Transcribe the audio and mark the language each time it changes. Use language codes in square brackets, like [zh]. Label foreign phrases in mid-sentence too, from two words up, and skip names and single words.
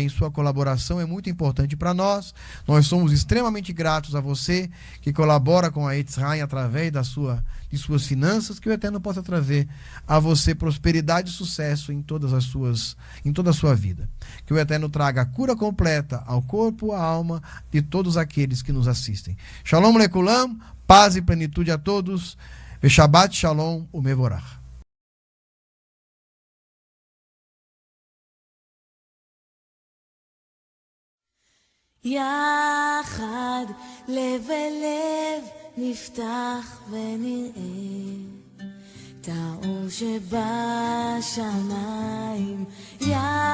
[pt] Sua colaboração é muito importante para nós. Nós somos extremamente gratos a você que colabora com a Etz Haim através de suas finanças. Que o Eterno possa trazer a você prosperidade e sucesso em toda a sua vida. Que o Eterno traga a cura completa ao corpo, à alma de todos aqueles que nos assistem. [he] שלום לכולם, [pt] paz e plenitude a todos. [he] ושבת שלום ומבורך. יחד לב אל לב נפתח ונראה את האור שבשמיים.